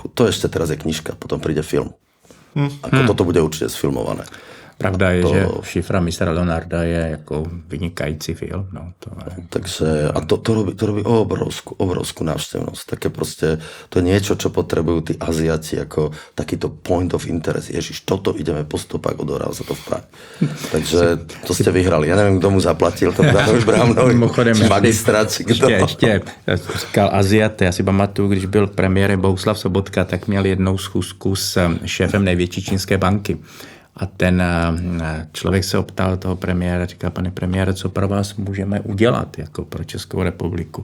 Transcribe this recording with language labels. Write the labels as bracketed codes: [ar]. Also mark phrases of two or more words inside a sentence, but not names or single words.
[sk] To ešte teraz je knižka, potom príde film. Ako toto bude určite sfilmované. [cs] Pravda je, že Šifra mistra Leonarda je jako vynikající film. No, to je... [sk] Takže, a to robí obrovskú návštevnosť. Také proste, to je niečo, čo potrebujú tí Aziati ako takýto [en] point of interest. [sk] Ježiš, toto ideme po stopách, odohráva sa to v Prahe. Takže to ste vyhrali. Ja neviem, kto mu zaplatil, to Danovi Bráhnovi, či magistrát, či kdo. [cs] Ještě říkal Aziat, já si pamatuju, když byl premiérem Bohuslav Sobotka, tak měl jednou schůzku s šéfem největší čínské banky. A ten člověk se optal toho premiéra, říkal, pane premiére, co pro vás můžeme udělat jako pro Českou republiku?